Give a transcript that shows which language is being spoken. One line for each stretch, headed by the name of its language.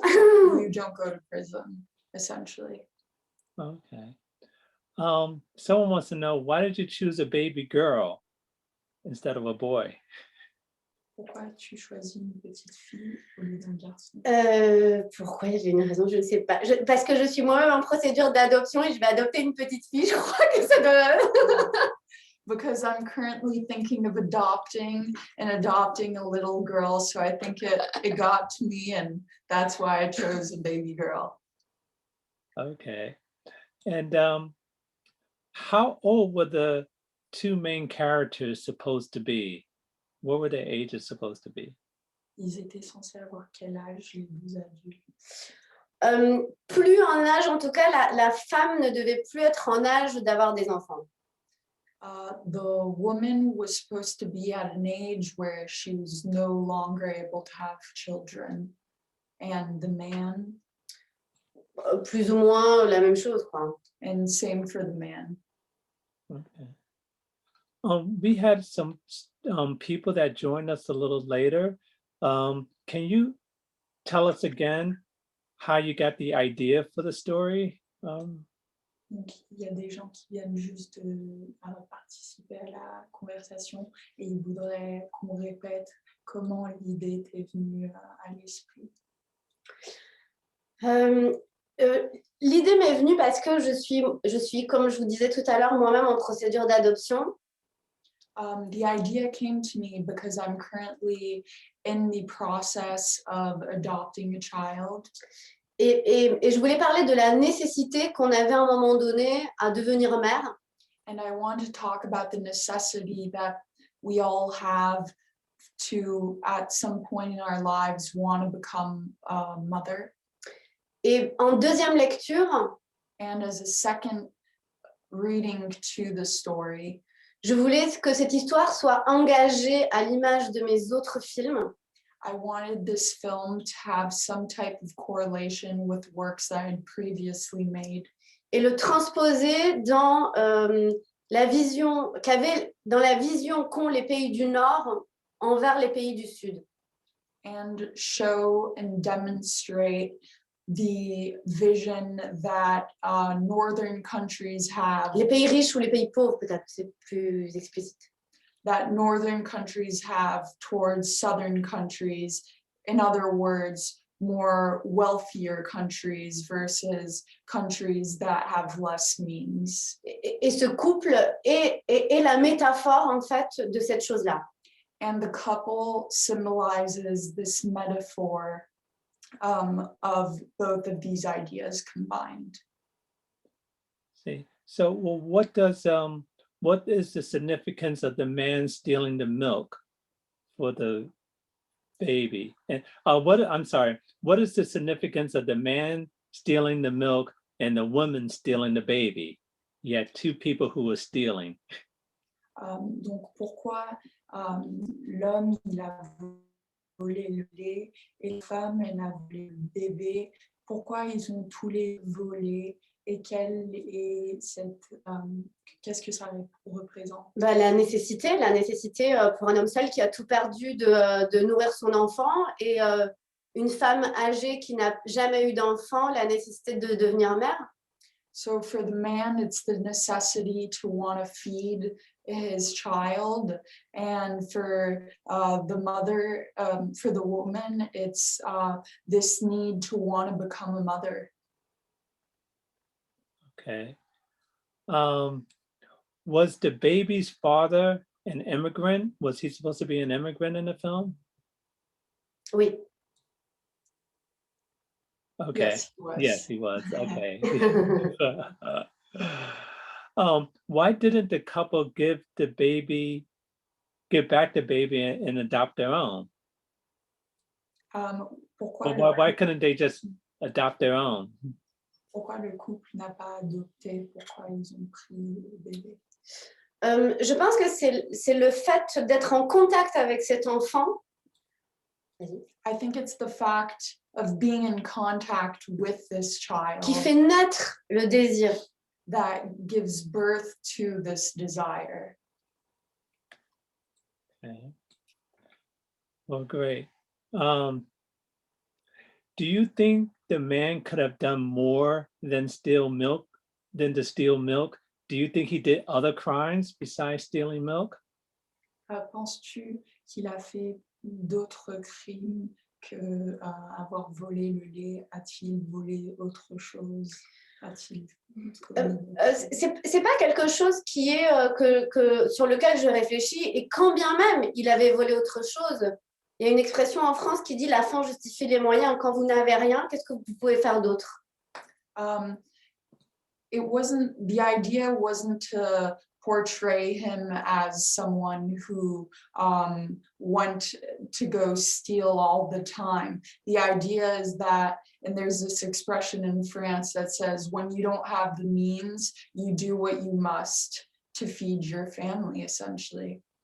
English: you don't go to prison, essentially. Okay. Someone wants to know, why did you choose a baby girl instead of a boy?
French: Pourquoi tu choisis une petite fille au lieu d'un garçon? Pourquoi? J'ai une raison, je ne sais pas. Parce que je suis moi-même en procédure d'adoption et je vais adopter une petite fille. Je crois que ça doit...
English: Because I'm currently thinking of adopting a little girl, so I think it got to me, and that's why I chose a baby girl. Okay. And how old were the two main characters supposed to be? What were their ages supposed to be?
French: Ils étaient censés avoir quel âge, les deux adultes? Plus en âge, en tout cas, la femme ne devait plus être en âge d'avoir des enfants.
English: The woman was supposed to be at an age where she was no longer able to have children, and the man.
French: Plus ou moins la même chose, quoi.
English: And same for the man. Okay. We had some people that joined us a little later. Can you tell us again how you got the idea for the story?
French: Donc, il y a des gens qui viennent juste participer à la conversation et ils voudraient qu'on répète comment l'idée était venue à l'esprit. L'idée m'est venue parce que je suis, comme je vous disais tout à l'heure, moi-même en procédure d'adoption.
English: The idea came to me because I'm currently in the process of adopting a child.
French: Et je voulais parler de la nécessité qu'on avait à un moment donné à devenir mère.
English: And I want to talk about the necessity that we all have to, at some point in our lives, want to become a mother.
French: Et en deuxième lecture,
English: and as a second reading to the story,
French: je voulais que cette histoire soit engagée à l'image de mes autres films.
English: I wanted this film to have some type of correlation with works that I had previously made.
French: Et le transposer dans la vision qu'ont les pays du Nord envers les pays du Sud.
English: And show and demonstrate the vision that northern countries have.
French: Les pays riches ou les pays pauvres, peut-être, c'est plus explicite.
English: That northern countries have towards southern countries. In other words, more wealthier countries versus countries that have less means.
French: Et ce couple est la métaphore, en fait, de cette chose-là.
English: And the couple symbolizes this metaphor of both of these ideas combined. See, so well, what is the significance of the man stealing the milk for the baby? And what is the significance of the man stealing the milk and the woman stealing the baby? You had two people who were stealing.
French: Donc pourquoi l'homme il a volé le lait et la femme elle a volé le bébé? Pourquoi ils ont tous les volés? Et qu'est-ce que ça représente? La nécessité pour un homme seul qui a tout perdu de nourrir son enfant et une femme âgée qui n'a jamais eu d'enfant, la nécessité de devenir mère. So for the man, it's the necessity to want to feed his child, and for the mother, for the woman, it's this need to want to become a mother.
English: Okay. Was the baby's father an immigrant? Was he supposed to be an immigrant in the film?
French: Oui.
English: Okay. Yes, he was. Yes, he was. Okay. Why didn't the couple give back the baby and adopt their own?
French: Pourquoi,
English: Well, why couldn't they just adopt their own?
French: pourquoi le couple n'a pas adopté? Pourquoi ils ont pris le bébé? Je pense que c'est le fait d'être en contact avec cet enfant.
English: I think it's the fact of being in contact with this child
French: Qui fait naître le désir.
English: that gives birth to this desire. Okay. Well, great. Do you think the man could have done more than to steal milk? Do you think he did other crimes besides stealing milk?
French: Penses-tu qu'il a fait d'autres crimes que avoir volé le lait? A-t-il volé autre chose? A-t-il C'est pas quelque chose qui est sur lequel je réfléchis, et quand bien même il avait volé autre chose, il y a une expression en France qui dit la fin justifie les moyens. Quand vous n'avez rien, qu'est-ce que vous pouvez faire d'autre?
English: The idea wasn't to portray him as someone who went to go steal all the time. The idea is that, and there's this expression in France that says, when you don't have the means, you do what you must to feed your family, essentially.